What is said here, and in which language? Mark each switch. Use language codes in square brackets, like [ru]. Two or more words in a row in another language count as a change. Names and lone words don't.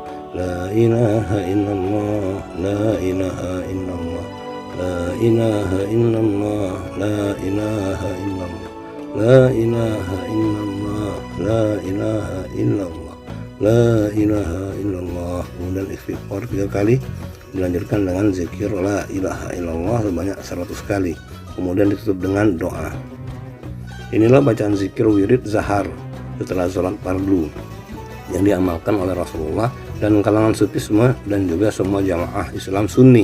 [ar] لا إله إلا الله، لا إله إلا الله، لا إله إلا الله، لا إله إلا الله، لا إله إلا الله، لا إله إلا الله، لا إله إلا الله. [id] Kemudian istighfar 3 kali, dilanjutkan dengan zikir la ilaha illallah sebanyak 100 kali. Kemudian ditutup dengan doa. Inilah bacaan zikir wirid zahar setelah sholat fardu yang diamalkan oleh Rasulullah dan kalangan sufisme dan juga semua jamaah Islam Sunni.